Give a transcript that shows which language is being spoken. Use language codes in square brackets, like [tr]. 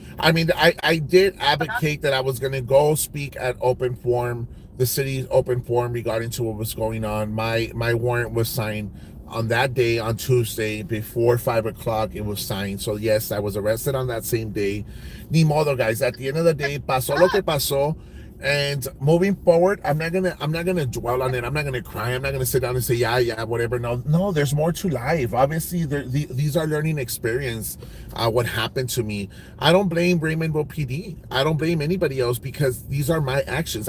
[en] I mean, I did advocate that I was going to go speak at open forum, the city's open forum regarding to what was going on. My warrant was signed on that day, on Tuesday before 5 o'clock. It was signed. So yes, I was arrested on that same day. [es] Ni modo, guys. [en] At the end of the day, [es] pasó lo que pasó. [en] And moving forward, I'm not gonna dwell on it. I'm not gonna cry. I'm not gonna sit down and say, yeah, whatever. No, no, there's more to life. Obviously, these are learning experience. What happened to me. I don't blame Raymondville PD. I don't blame anybody else because these are my actions.